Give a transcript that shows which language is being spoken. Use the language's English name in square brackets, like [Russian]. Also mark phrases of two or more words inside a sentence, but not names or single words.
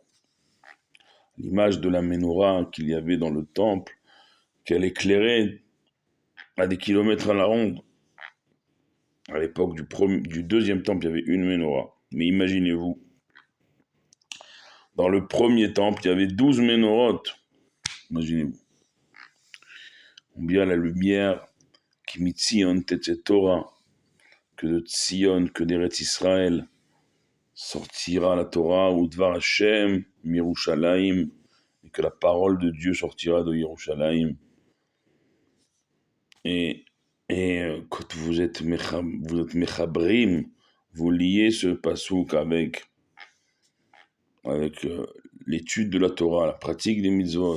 [French] L'image de la menorah qu'il y avait dans le temple, qu'elle éclairait à des kilomètres à la ronde. À l'époque du deuxième temple, il y avait une menorah. Mais imaginez-vous, dans le premier temple, il y avait 12 ménorotes. Imaginez-vous. Combien la lumière qui [Hebrew] מציון תצא תורה, [French] que de Tzion, que d'Eretz Israël, sortira la Torah, ou [Hebrew] דבר השם, מירושלים, [French] et que la parole de Dieu sortira de Yerushalayim. Et quand vous êtes mechabrim, vous liez ce pasouk avec l'étude de la Torah, la pratique des mitzvot.